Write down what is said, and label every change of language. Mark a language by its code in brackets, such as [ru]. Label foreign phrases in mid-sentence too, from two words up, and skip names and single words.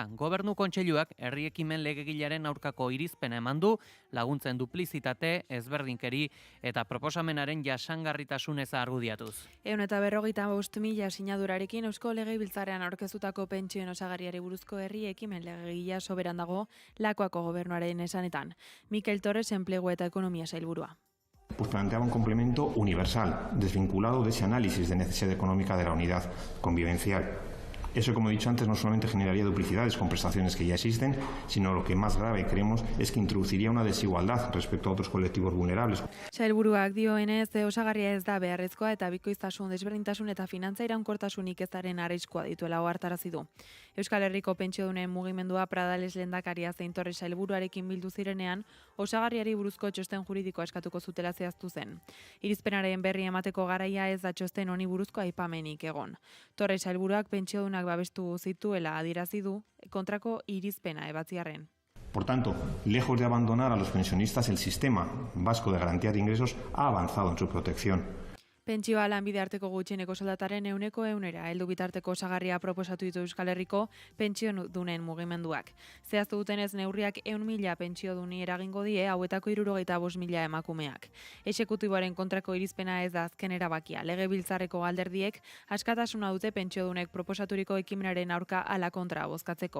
[eu] Gobernu kontseiluak herri ekimen legegilaren aurkako irizpena eman du, laguntzen duplizitate, ezberdinkeri eta proposamenaren jasangarritasun eza argudiatuz. 145.000 sinadurarekin Eusko Legebiltzarrean aurkeztutako pentsioen osagarriari buruzko herri ekimen legegila soberan dago Lakuako gobernuaren esanetan. Mikel Torres, Enplegu eta Ekonomia sailburua. [es] Pues planteaba un complemento universal, desvinculado de ese análisis de necesidad económica de la unidad convivencial. Eso, como he dicho antes, no solamente generaría duplicidades con prestaciones que ya existen, sino lo que más grave creemos es que introduciría una desigualdad respecto a otros colectivos vulnerables. [eu] Sailburuak dioenez, osagarria ez da beharrezkoa eta bikoiztasun, desberdintasun eta finantza iraunkortasunik ezaren arriskua dituela ohartarazi du. Euskal Herriko pentsiodunen mugimendua Pradales lehendakaria zein Torres sailburuarekin bildu zirenean, osagarriari buruzko txosten juridikoa eskatuko zutela zehaztu zen. Irizpenaren berri emateko garaia ez da txosten honi buruzko aipamenik egon. Torres sailburuak pentsiodunak babestu zituela adierazi du kontrako irizpena ebatziarren. [es] Por tanto, lejos de abandonar a los pensionistas, el sistema vasco de garantía de ingresos ha avanzado en su protección. [eu] Pentsioa lanbide arteko gutxieneko soldataren 100% heldu bitarteko osagarria proposatu ditu Euskal Herriko pentsiodunen mugimenduak. Zehaztu dutenez neurriak 100.000 pentsioduni eragingo die, hauetako 75.000 emakumeak. Exekutiboaren kontrako irizpena ez da azken erabakia. Legebiltzarreko alderdiek askatasuna dute pentsiodunek proposaturiko ekimenaren aurka ala kontra bozkatzeko.